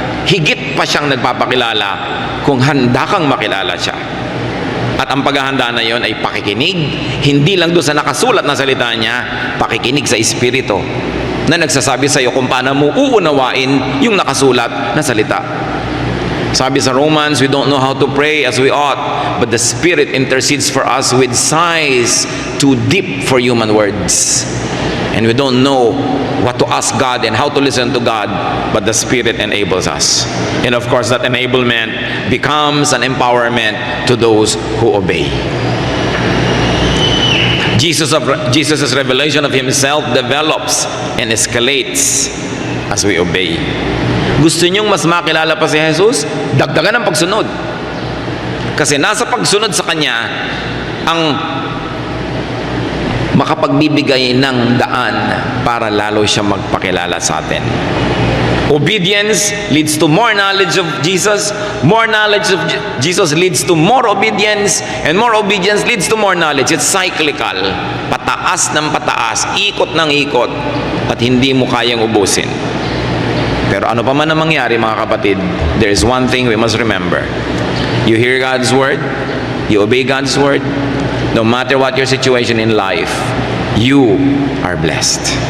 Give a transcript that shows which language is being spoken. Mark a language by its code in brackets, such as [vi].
[tl] Higit pa siyang nagpapakilala kung handa kang makilala siya. At ang paghahanda na yon ay pakikinig, hindi lang doon sa nakasulat na salita niya, pakikinig sa Espiritu na nagsasabi sa iyo kung paano mo uunawain yung nakasulat na salita. Sabi sa [en] Romans, we don't know how to pray as we ought, but the Spirit intercedes for us with sighs too deep for human words. And we don't know what to ask God and how to listen to God, but the Spirit enables us. And of course, that enablement becomes an empowerment to those who obey. Jesus' revelation of Himself develops and escalates as we obey. [tl] Gusto niyong mas makilala pa si Jesus? Dagdagan ang pagsunod. Kasi nasa pagsunod sa Kanya ang makapagbibigay ng daan para lalo siya magpakilala sa atin. [en] Obedience leads to more knowledge of Jesus. More knowledge of Jesus leads to more obedience. And more obedience leads to more knowledge. It's cyclical. [tl] Pataas ng pataas, ikot ng ikot, at hindi mo kayang ubusin. Pero ano pa man ang mangyari, mga kapatid, [en] there is one thing we must remember. You hear God's word, you obey God's word, no matter what your situation in life, you are blessed.